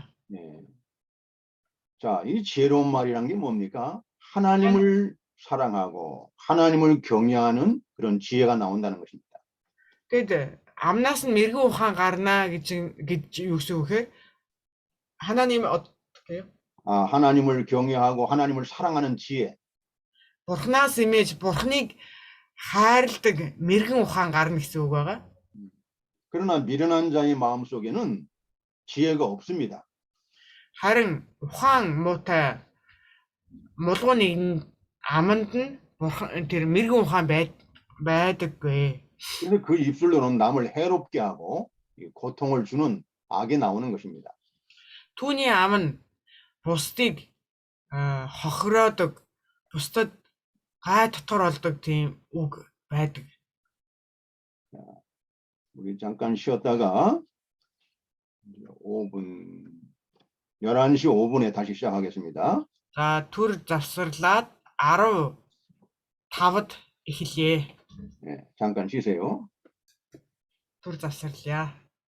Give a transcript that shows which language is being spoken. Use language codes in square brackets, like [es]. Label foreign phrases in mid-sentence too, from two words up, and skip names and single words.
[ko] 네. 자, 이 지혜로운 말이란 게 뭡니까? 하나님을 사랑하고 하나님을 경외하는 그런 지혜가 나온다는 것입니다. [mn] Тэгэд амнаас нь мэрэгэн ухаан гарна гэж юу гэсэн үг гэхээр [ko] 하나님 어떻게요? 하나님을 경외하고 하나님을 사랑하는 지혜. [mn] Бурхнаас имэж Бурхныг хайрладаг мэрэгэн ухаан гарна гэсэн үг байгаа. [ko] 그러나 미련한 자의 마음속에는 지혜가 없습니다. [mn] Харин ухаан муутай мулгуу нэгэн аманд нь бурхан тэр мэрэгэн ухаан байдаггүй. [ko] 그래서 그 입술로는 남을 해롭게 하고 고통을 주는 악이 나오는 것입니다. [mn] Түүний ам нь бусдыг хохироодог, бусдад гай дотор болдог тийм үг байдаг. [ko] 우리 잠깐 쉬었다가 5분 11시 5분에 다시 시작하겠습니다. [mn] За түр завсарлаад 15-д эхэлье. [ko] 네, 잠깐 쉬세요. [mn] Түр завсарлаа.